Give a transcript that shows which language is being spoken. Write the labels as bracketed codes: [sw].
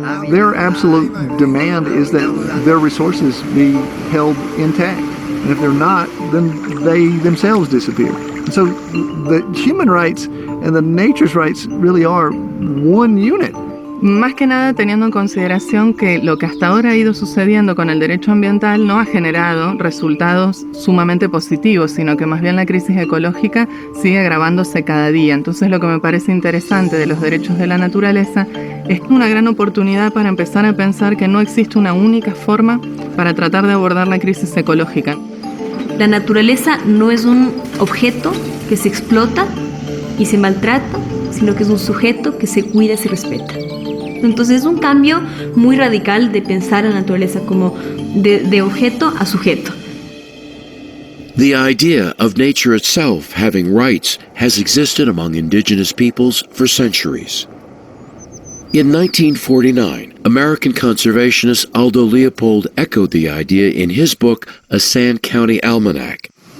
[en] Their absolute demand is that their resources be held intact. And if they're not, then they themselves disappear. And so the human rights and the nature's rights really are one unit. [es] Más que nada teniendo en consideración que lo que hasta ahora ha ido sucediendo con el derecho ambiental no ha generado resultados sumamente positivos, sino que más bien la crisis ecológica sigue agravándose cada día. Entonces lo que me parece interesante de los derechos de la naturaleza es una gran oportunidad para empezar a pensar que no existe una única forma para tratar de abordar la crisis ecológica. La naturaleza no es un objeto que se explota y se maltrata, sino que es un sujeto que se cuida y se respeta. Entonces es un cambio muy radical de pensar a la naturaleza como de objeto a sujeto. [en] The idea of nature itself having rights has existed among indigenous peoples for centuries. In 1949, American conservationist Aldo Leopold echoed the idea in his book, A Sand County Almanac.